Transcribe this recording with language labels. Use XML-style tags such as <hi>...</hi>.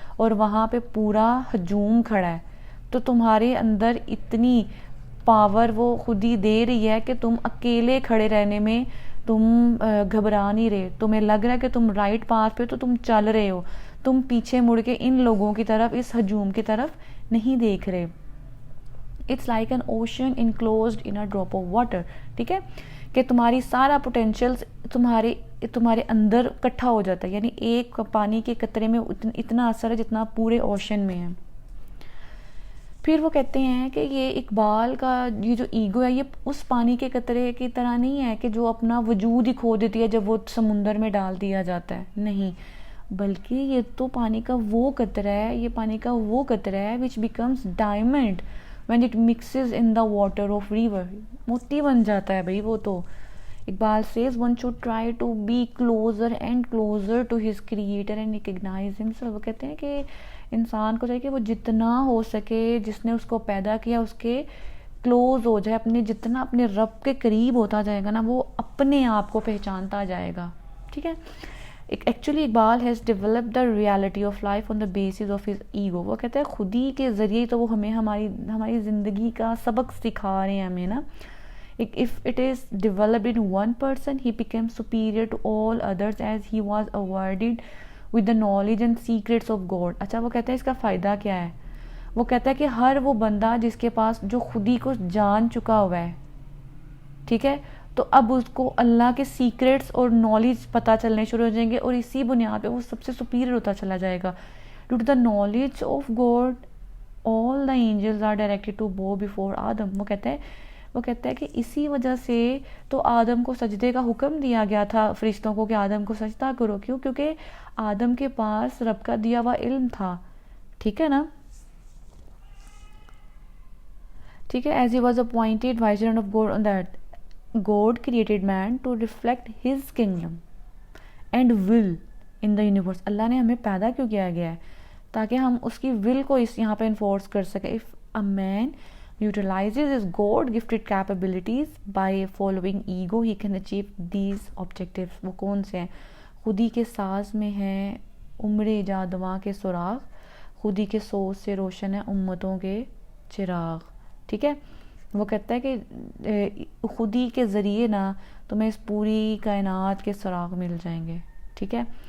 <ur>اور وہاں پہ پورا ہجوم کھڑا ہے. تو تمہارے اندر اتنی پاور وہ خود ہی دے رہی ہے کہ تم اکیلے کھڑے رہنے میں تم گھبرا نہیں رہے. تمہیں لگ رہا ہے کہ تم رائٹ پاتھ پہ تو تم چل رہے ہو. تم پیچھے مڑ کے ان لوگوں کی طرف، اس ہجوم کی طرف نہیں دیکھ رہے.</ur> <en>It's like an ocean enclosed in a drop of water.</en> <ur>ٹھیک ہے. کہ تمہاری سارا پوٹینشیل تمہارے اندر اکٹھا ہو جاتا ہے. یعنی ایک پانی کے قطرے میں اتنا اثر ہے جتنا پورے اوشن میں ہے. پھر وہ کہتے ہیں کہ یہ اقبال کا یہ جو ایگو ہے، یہ اس پانی کے قطرے کی طرح نہیں ہے کہ جو اپنا وجود ہی کھو دیتی ہے جب وہ سمندر میں ڈال دیا جاتا ہے. نہیں، بلکہ یہ تو پانی کا وہ قطرہ ہے، یہ پانی کا وہ قطرہ ہے</ur> <en>which becomes diamond when it mixes in the water of river.</en> <ur>موتی بن جاتا ہے بھائی وہ تو.</ur> <en>Iqbal says one should try to be closer and closer to his creator and recognize himself.</en> <ur>وہ کہتے ہیں کہ انسان کو چاہیے کہ وہ جتنا ہو سکے جس نے اس کو پیدا کیا اس کے کلوز ہو جائے، اپنے جتنا اپنے رب کے قریب ہوتا جائے گا نا وہ اپنے آپ کو پہچانتا جائے گا. ٹھیک ہے.</ur> <en>Actually Iqbal has develop the reality of life on the basis of his ego.</en> <ur>وہ کہتا ہے خودی کے ذریعے تو وہ ہمیں ہماری زندگی کا سبق سکھا رہے ہیں ہمیں نا.</ur> <en>If it is developed in one person, he becomes superior to all others as he was awarded with the knowledge and secrets of God.</en> <ur>اچھا وہ کہتا ہے اس کا فائدہ کیا ہے؟ وہ کہتا ہے کہ ہر وہ بندہ جس کے پاس جو خودی کو جان چکا ہوا ہے، ٹھیک ہے، تو اب اس کو اللہ کے سیکریٹس اور نالج پتہ چلنے شروع ہو جائیں گے، اور اسی بنیاد پہ وہ سب سے سپیریئر ہوتا چلا جائے گا.</ur> <en>Due to the knowledge of God all the angels are directed to bow before Adam.</en> <ur>وہ کہتا ہے کہ اسی وجہ سے تو آدم کو سجدے کا حکم دیا گیا تھا فرشتوں کو کہ آدم کو سجدہ کرو. کیوں؟ کیونکہ آدم کے پاس رب کا دیا ہوا علم تھا. ٹھیک ہے نا. ٹھیک ہے.</ur> <en>As he was appointed vicegerent of God on that God created man to reflect his kingdom and will in the universe.</en> <ur>اللہ نے ہمیں پیدا کیوں کیا گیا ہے؟ تاکہ ہم اس کی will کو اس یہاں پہ انفورس کر سکیں.</ur> <en>If a man utilizes his God gifted capabilities by following ego, he can achieve these objectives.</en> <ur>وہ کون سے ہیں؟ خودی کے ساز میں ہیں عمر ایجادواں کے سراغ، خودی کے سوز سے روشن ہے امتوں کے چراغ. ٹھیک ہے. وہ کہتا ہے کہ خودی کے ذریعے نا تمہیں اس پوری کائنات کے سراغ مل جائیں گے. ٹھیک ہے.</ur>